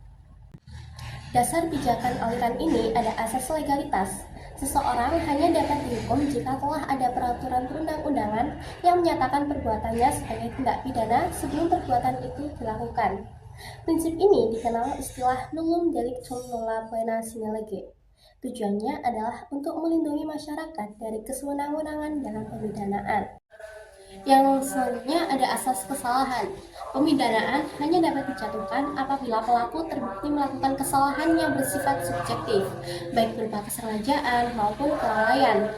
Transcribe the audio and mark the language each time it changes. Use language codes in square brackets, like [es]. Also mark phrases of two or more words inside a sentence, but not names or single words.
[id] Dasar pijakan aliran ini ada asas legalitas. Seseorang hanya dapat dihukum jika telah ada peraturan perundang-undangan yang menyatakan perbuatannya sebagai tindak pidana sebelum perbuatan itu dilakukan. Prinsip ini dikenal istilah [la] nullum delictum nulla poena sine lege. [id] Tujuannya adalah untuk melindungi masyarakat dari kesewenang-wenangan dalam pemidanaan. Yang selanjutnya ada asas kesalahan. Pemidanaan hanya dapat dijatuhkan apabila pelaku terbukti melakukan kesalahan yang bersifat subjektif, baik berupa kesengajaan maupun kelalaian.